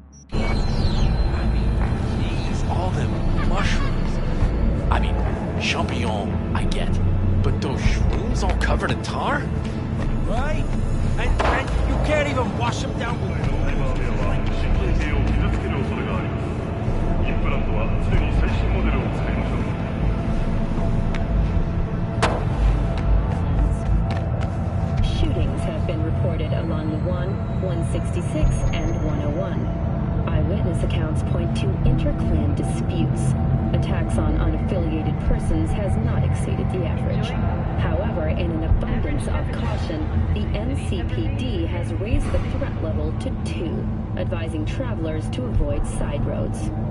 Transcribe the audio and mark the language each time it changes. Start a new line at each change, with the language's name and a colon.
English: All them mushrooms. I mean, champignon, I get. But those shrooms all covered in tar? Right? And you can't even wash them down with
Japanese: 神経系を傷つける恐れがあります。インプラントは常に最新モデルを使いましょう。
English: Shootings have been reported along the 166, and 101. Eyewitness accounts point to inter-clan disputes. Attacks on unaffiliated persons has not exceeded the average. However, in an abundance of caution, the NCPD has raised the threat level to 2, advising travelers to avoid side roads.